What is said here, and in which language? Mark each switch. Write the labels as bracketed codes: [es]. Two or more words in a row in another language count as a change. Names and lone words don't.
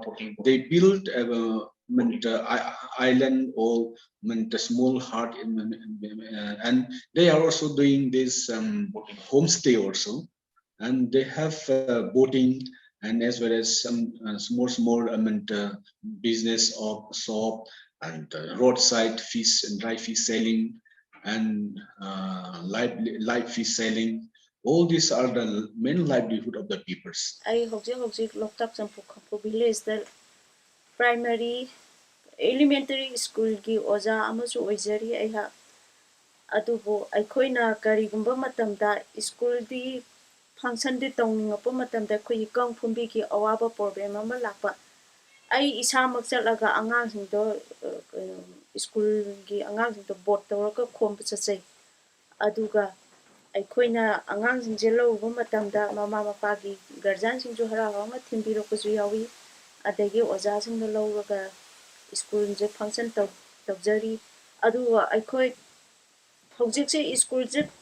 [en] They built island or the small hut, and they are also doing this homestay also, and they have boating, and as well as some small business of shop and roadside fish and dry fish selling and live fish selling. All these are the main livelihood of the peoples. [mni] I hojik Loktak Champu Khampu village the [en] primary elementary school [mni] gi oja amasu oizari ai ha adubo aikhoina karigumba matamda school di function di tongningopa matamda khoi kang phumbi gi awaba problem ama lakpa ai isa mak chatlaga angang sing do school gi angang sing do board tawraka khompa chachai aduga ꯑꯩꯈꯣꯏꯅ ꯑꯉꯥꯡꯁꯤꯡꯁꯦ ꯂꯧꯔꯨꯕ ꯃꯇꯝꯗ ꯃꯃꯥ ꯃꯄꯥꯒꯤ ꯒꯥꯔꯖꯤꯌꯥꯟꯁꯤꯡꯁꯨ ꯍꯔꯥꯎ ꯍꯔꯥꯎꯅ ꯊꯤꯟꯕꯤꯔꯛꯄꯁꯨ ꯌꯥꯎꯏ ꯑꯗꯒꯤ ꯑꯣꯖꯥꯁꯤꯡꯅ ꯂꯧꯔꯒ ꯁ꯭ꯀꯨꯜꯁꯦ ꯐꯪꯁꯟ ꯇꯧꯖꯔꯤ ꯑꯗꯨꯒ ꯑꯩꯈꯣꯏ ꯍꯧꯖꯤꯛꯁꯦ ꯁ꯭ꯀꯨꯜꯁꯦ